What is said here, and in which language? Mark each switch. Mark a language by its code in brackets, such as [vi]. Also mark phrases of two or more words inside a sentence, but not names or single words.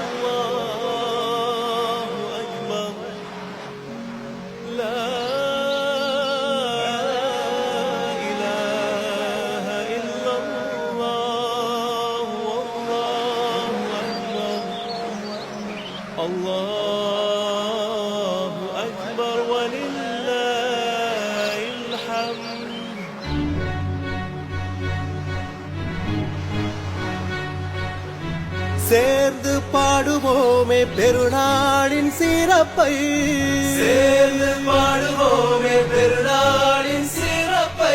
[ar] الله أكبر لا إله إلا الله والله أكبر الله أكبر ولله الحمد [ta] சேர்ந்து பாடுவோமே பெருநாளின் சிறப்பை, சேர்ந்து பாடுவோமே பெருநாளின் சிறப்பை.